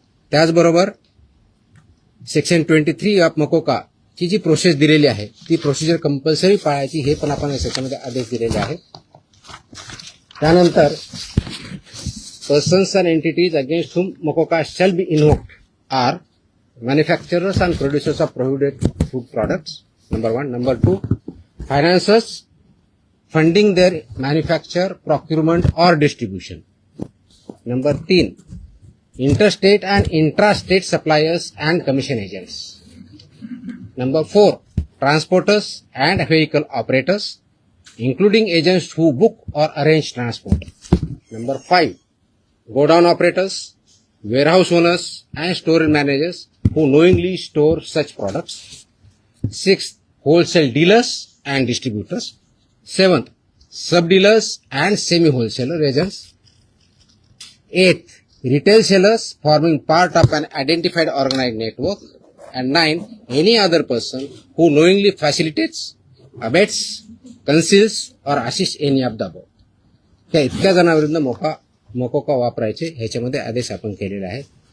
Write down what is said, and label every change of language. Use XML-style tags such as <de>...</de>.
<mr>त्याचबरोबर section 23 of MCOCA ची जी process दिलेली आहे ती प्रोसिजर कंपल्सरी पाळायची हे पण आपण याच्यामध्ये आदेश दिलेले आहेत.</mr> <en>त्यानंतर persons and entities against whom MCOCA shall be invoked are manufacturers and producers of prohibited food products, number 1. Number 2, financiers funding their manufacture, procurement or distribution. Number 3, interstate and intrastate suppliers and commission agents. Number 4, transporters and vehicle operators. including agents who book or arrange transport. Number 5, godown operators, warehouse owners and store managers who knowingly store such products. 6th, wholesale dealers and distributors. 7th, sub-dealers and semi-wholesaler agents. 8th, retail sellers forming part of an identified organized network. And 9, any other person who knowingly facilitates, abets, conceals or assists any of the above.</en> <mr>त्या इतक्या जणांविरुद्ध मोकोका वापरायचे ह्याच्यामध्ये आदेश आपण केलेले आहेत.</mr>